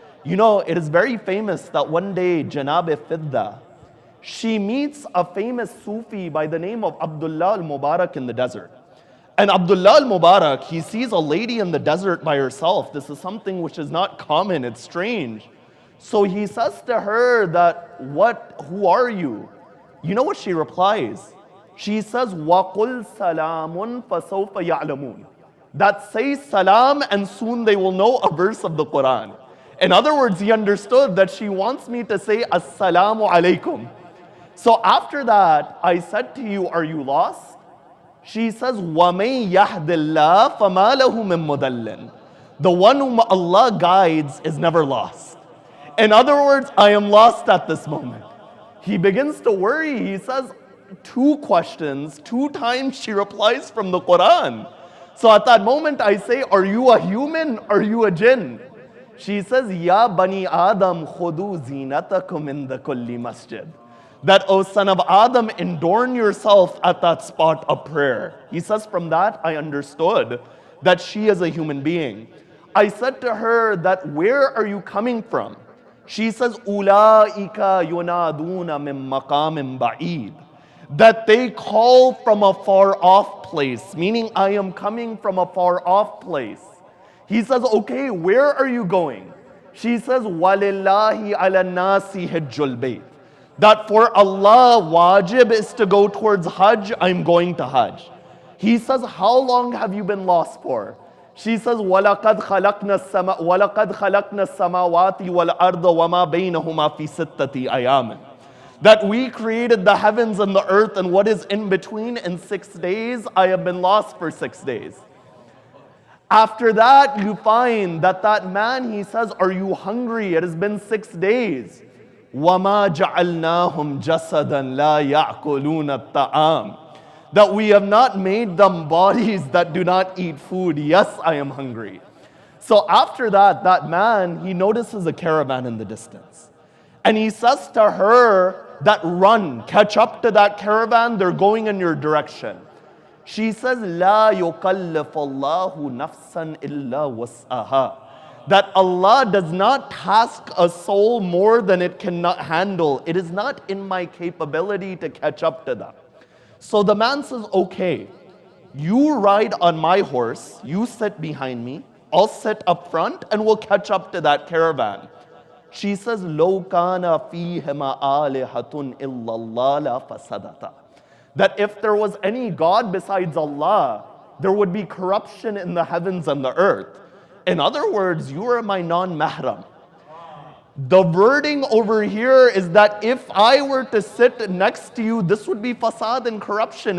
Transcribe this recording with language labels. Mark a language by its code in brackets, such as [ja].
[en] You know, it is very famous that one day Janab-e-Fidda, she meets a famous Sufi by the name of Abdullah al-Mubarak in the desert. And Abdullah al-Mubarak, he sees a lady in the desert by herself. This is something which is not common, it's strange. So he says to her that, who are you? You know what she replies? [ar] She says, وَقُلْ سَلَامٌ فَسَوْفَ يَعْلَمُونَ. [en] That says salam and soon they will know a verse of the Quran. In other words, he understood that she wants me to say Assalamu alaikum. So after that, I said to you, are you lost? [ar] She says, وَمَن يَهْدِ اللَّهِ فَمَا لَهُ مِن مُضَلٍّ. [en] The one whom Allah guides is never lost. In other words, I am lost at this moment. He begins to worry. He says, 2 questions, 2 times she replies from the Quran. So at that moment I say, are you a human? Are you a jinn? [ar] She says, Ya Bani Adam khudu zinatakum inda kulli masjid. [en] That, O son of Adam, adorn yourself at that spot of prayer. He says, from that I understood that she is a human being. I said to her that, where are you coming from? She says, [ar] Ulaika yunaduna min maqamin ba'id. [en] That they call from a far off place, meaning I am coming from a far off place. He says, okay, where are you going? She says, [ar] Walillahi ala nasi hajjul bayt. [en] That for Allah, wajib is to go towards Hajj, I'm going to Hajj. He says, how long have you been lost for? [ar] She says, وَلَقَدْ خَلَقْنَا السَّمَاوَاتِ وَالْأَرْضَ وَمَا بَيْنَهُمَا فِي سِتَّةِ أَيَامٍ. [en] That we created the heavens and the earth and what is in between in 6 days. I have been lost for 6 days. After that, you find that that man, he says, are you hungry? It has been 6 days. [ar] وَمَا جَعَلْنَاهُمْ جَسَدًا لَا يَأْكُلُونَ الطَّعَامِ. [en] That we have not made them bodies that do not eat food. Yes, I am hungry. So after that, that man, he notices a caravan in the distance. And he says to her that run, catch up to that caravan, they're going in your direction. [ar] She says, لا يكلف الله نفسا إلا وسعها. [en] That Allah does not task a soul more than it cannot handle. It is not in my capability to catch up to that. So the man says, okay, you ride on my horse, you sit behind me, I'll sit up front and we'll catch up to that caravan. [ar] She says, لو كان فيهما آلهة إلا الله لفسدتا. [en] That if there was any God besides Allah, there would be corruption in the heavens and the earth. In other words, you are my non-mahram. The wording over here is that if I were to sit next to you, this would be fasad and corruption.